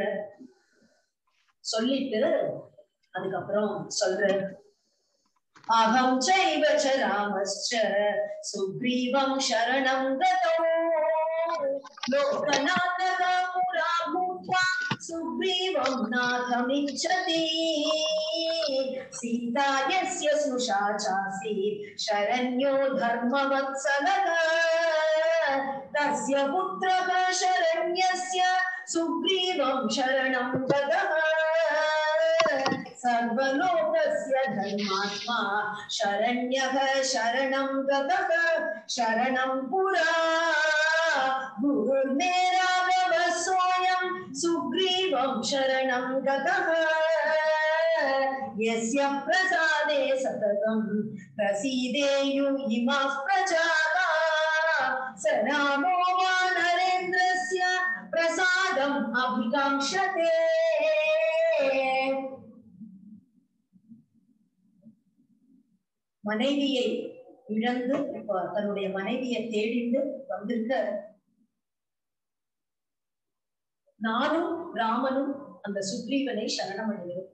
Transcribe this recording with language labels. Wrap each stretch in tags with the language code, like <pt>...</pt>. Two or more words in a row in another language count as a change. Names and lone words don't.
<ta>சொல்லிட்டு அதுக்கப்புறம் சொல்ற,</ta> <sa>अहं चैव च रामश्च सुग्रीवं शरणं गतो लोकनाथः पुरा भूत्वा सुग्रीवं नाथमिच्छति सीता यस्य स्नुषा चासीत् शरण्यो धर्मवत्सलः तस्य पुत्रः शरण्यस्य सुग्रीवं शरणं गतः सर्वलोकस्य धर्मात्मा शरण्यः शरणं गतः शरणं पुरा गुरुर्मे राघवः सोऽयं सुग्रीवं शरणं गतः यस्य प्रसादे सततं प्रसीदेयुः इमाः प्रजाः स रामो वानरेन्द्रस्य प्रसादम् अभिकाङ्क्षते.</sa> <ta>மனைவியை இழந்து இப்ப தன்னுடைய மனைவியை தேடிட்டு வந்திருக்க, நானும் ராமனும் அந்த சுக்ரீவனை சரணம் அடைகிறோம்.</ta>